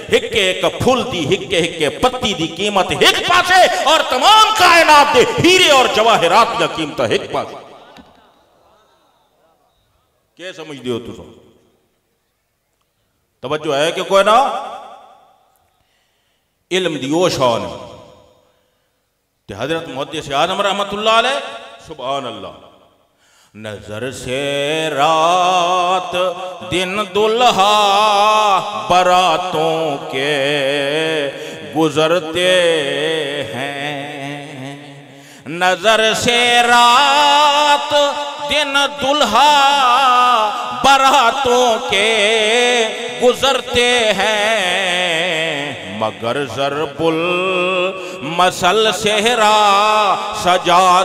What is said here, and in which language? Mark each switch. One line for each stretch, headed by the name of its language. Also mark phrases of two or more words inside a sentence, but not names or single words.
Punjabi: ہکے اک پھل دی ہکے ہکے پتی دی قیمت اک پاسے اور تمام کائنات دے ہیرے اور جواہرات دی قیمت اک پاسے. کیا سمجھدے ہو تم? توجہ ہے کہ کوئی نا? علم دی او شان تے حضرت محدث اعظم
Arabic: رحمة الله عليه سبحان الله,
Urdu: نظر سے رات دن دولہا براتوں کے گزرتے ہیں، نظر سے رات دن دولہا براتوں کے گزرتے ہیں، مگر ضرب المثل سہرا سجا